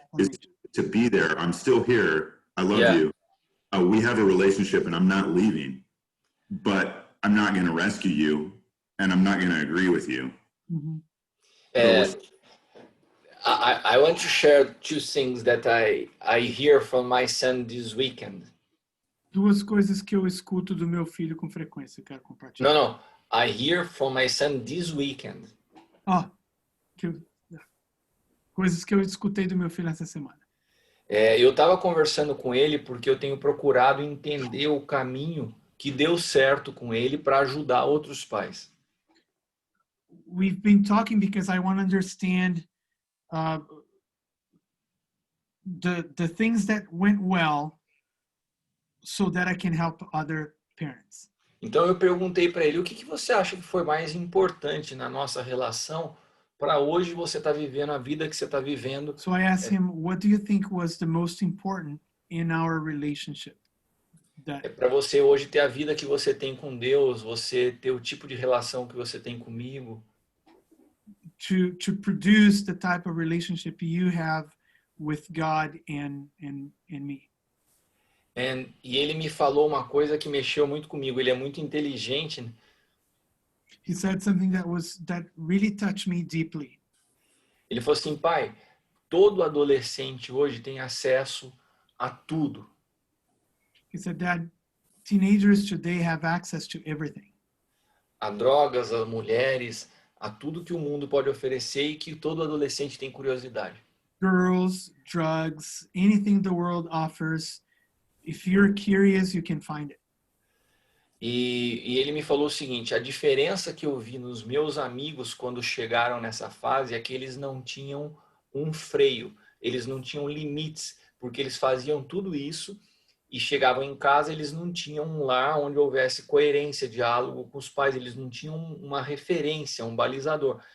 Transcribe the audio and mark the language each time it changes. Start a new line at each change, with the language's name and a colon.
English: Is to be there. I'm still here. I love you. We have a relationship and I'm not leaving, but I'm not going to rescue you and I'm not going to agree with you. Uhum. I want to share two things that I hear from my son this weekend.
Portuguese: Duas coisas que eu escuto do meu filho com frequência, eu quero compartilhar.
English: No, I hear from my son this weekend.
Portuguese: Coisas que eu escutei do meu filho essa semana. Eu estava conversando com ele porque eu tenho procurado entender o caminho que deu certo com ele para ajudar outros pais.
English: We've been talking because I want to understand the things that went well so that I can help other parents.
Portuguese: Então eu perguntei para ele, o que você acha que foi mais importante na nossa relação para hoje você estar vivendo a vida que você está vivendo?
English: So I asked him, what do you think was the most important in our relationship?
Portuguese: Para você hoje ter a vida que você tem com Deus, você ter o tipo de relação que você tem comigo.
English: To produce the type of relationship you have with God and me.
Portuguese: E ele me falou uma coisa que mexeu muito comigo. Ele é muito inteligente.
English: He said something that really touched me deeply.
Portuguese: Ele falou assim, pai, todo adolescente hoje tem acesso a tudo.
English: He said, Dad, teenagers today have access to everything.
Portuguese: A drogas, a mulheres, a tudo que o mundo pode oferecer e que todo adolescente tem curiosidade.
English: Girls, drugs, anything the world offers. If you're curious, you can find it.
Portuguese: E ele me falou o seguinte, a diferença que eu vi nos meus amigos quando chegaram nessa fase é que eles não tinham um freio, eles não tinham limites, porque eles faziam tudo isso e chegavam em casa, eles não tinham um lar onde houvesse coerência, diálogo com os pais, eles não tinham uma referência, um balizador.